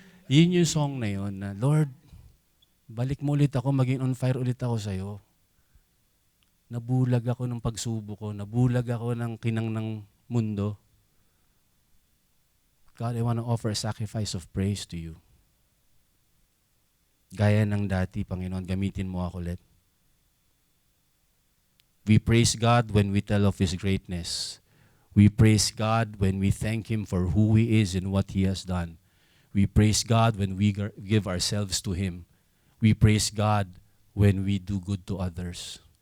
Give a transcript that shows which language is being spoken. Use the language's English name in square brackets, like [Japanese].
[Filipino] Yun yung song na yun na, Lord, balik mo ulit ako, maging on fire ulit ako sa'yo. Nabulag ako ng pagsubok ko, nabulag ako ng kinang ng mundo. [English] God, I want to offer a sacrifice of praise to you. [Filipino] Gaya ng dati, Panginoon, gamitin mo ako ulit. [English] We praise God when we tell of His greatness. We praise God when we thank Him for who He is and what He has done. We praise God when we give ourselves to Him. We praise God when we do good to others.